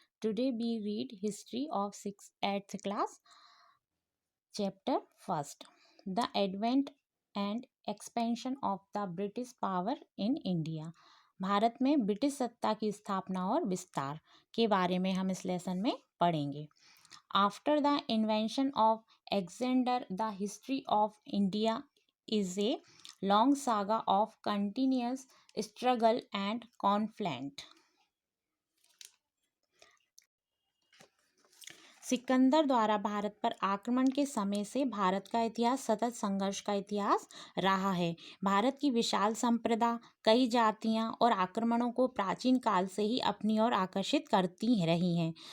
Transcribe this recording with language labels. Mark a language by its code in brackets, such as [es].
[en] Today we read History of 8th class, Chapter 1st, The Advent and Expansion of the British Power in India. [hi] Bharat में British सत्ता की स्थापना और विस्तार के बारे में हम इस लेसन में पढ़ेंगे. [en] After the invention of Alexander, the history of India is a long saga of continuous struggle and conflict. [hi] Sikandar द्वारा भारत पर आक्रमण के समय से भारत का इतिहास सतत संघर्ष का इतिहास रहा है. भारत की विशाल संप्रदा, कई जातियां और आक्रमणों को प्राचीन काल से ही अपनी ओर आकर्षित करती रही हैं.